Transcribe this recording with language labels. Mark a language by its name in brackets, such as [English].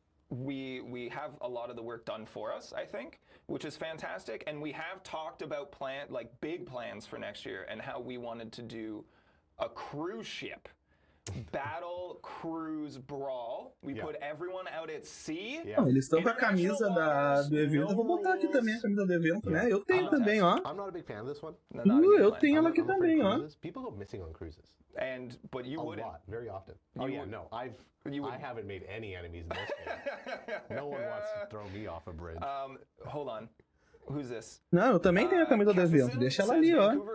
[English] We have a lot of the work done for us, I think, which is fantastic. And we have talked about big plans for next year and how we wanted to do a cruise ship. Battle Cruise Brawl. We put everyone out at sea. [Portuguese] Eles estão com a camisa do evento. Eu vou botar aqui também a camisa do evento, né? Eu tenho também, ó. [English] I'm not a big fan of this one. [Portuguese] Eu tenho ela aqui também, ó. [English] People go missing on cruises. But you wouldn't. A lot, very often. No, I haven't made any enemies in this game. No one wants to throw me off a bridge. Hold on. Who's this? [Portuguese] Não, eu também tenho a camisa do evento. Deixa ela ali, ó.